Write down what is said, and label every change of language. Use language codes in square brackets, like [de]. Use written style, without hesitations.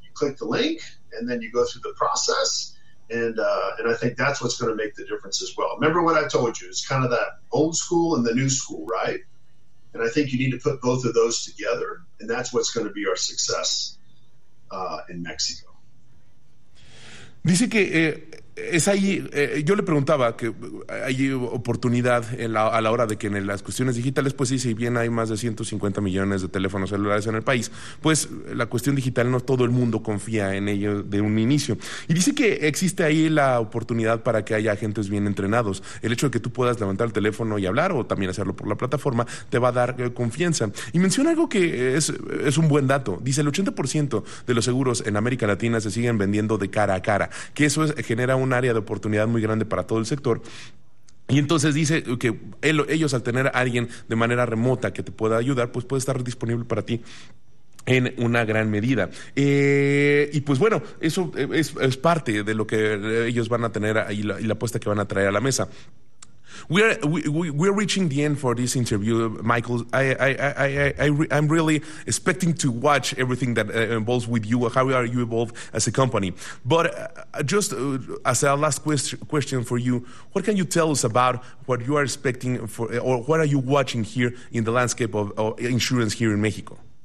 [en] You click the link, and then you go through the process. And I think that's what's going to make the difference as well. Remember what I told you. It's kind of that old school and the new school, right? And I think you need to put both of those together. And that's what's going to be our success in Mexico. [es] Dice que es ahí, yo le preguntaba que hay oportunidad a la hora de que en las cuestiones digitales, pues sí, si bien hay más de 150 millones de teléfonos celulares en el país, pues la cuestión digital no todo el mundo confía en ello de un inicio. Y dice que existe ahí la oportunidad para que haya agentes bien entrenados. El hecho de que tú puedas levantar el teléfono y hablar, o también hacerlo por la plataforma, te va a dar confianza. Y menciona algo que es un buen dato. Dice, el 80% de los seguros en América Latina se siguen vendiendo de cara a cara, que eso genera un área de oportunidad muy grande para todo el sector. Y entonces dice que ellos, al tener a alguien de manera remota que te pueda ayudar, pues puede estar disponible para ti en una gran medida. Y pues bueno, eso es parte de lo que ellos van a tener ahí, y la apuesta que van a traer a la mesa. [en] We're reaching the end for this interview, Michael. I'm really expecting to watch everything that involves with you, how are you evolved as a company. But as a last question for you, what can you tell us about what you are expecting or what are you watching here in the landscape of insurance here in Mexico?